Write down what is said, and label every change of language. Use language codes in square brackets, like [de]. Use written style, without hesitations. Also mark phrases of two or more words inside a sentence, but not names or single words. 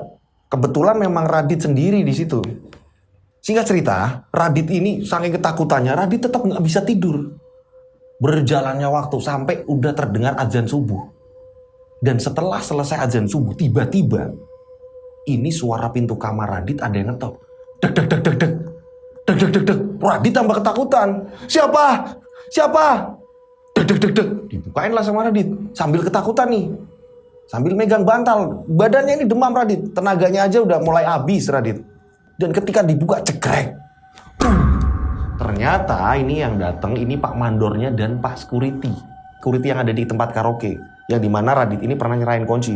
[id] Kebetulan memang Radit sendiri di situ. Singkat cerita, Radit ini saking ketakutannya, Radit tetap nggak bisa tidur. Berjalannya waktu sampai udah terdengar azan subuh. Dan setelah selesai azan subuh, tiba-tiba ini suara pintu kamar Radit ada yang ngetok. Dek dek dek dek dek. Dek dek dek dek. Radit tambah ketakutan. Siapa? Dek dek dek dek. Dibukain lah sama Radit sambil ketakutan nih. Sambil megang bantal. Badannya ini demam Radit. Tenaganya aja udah mulai habis Radit. Dan ketika dibuka cekrek. Ternyata ini yang datang ini Pak Mandornya dan Pak Security. Security yang ada di tempat karaoke. Yang dimana Radit ini pernah nyerahin kunci.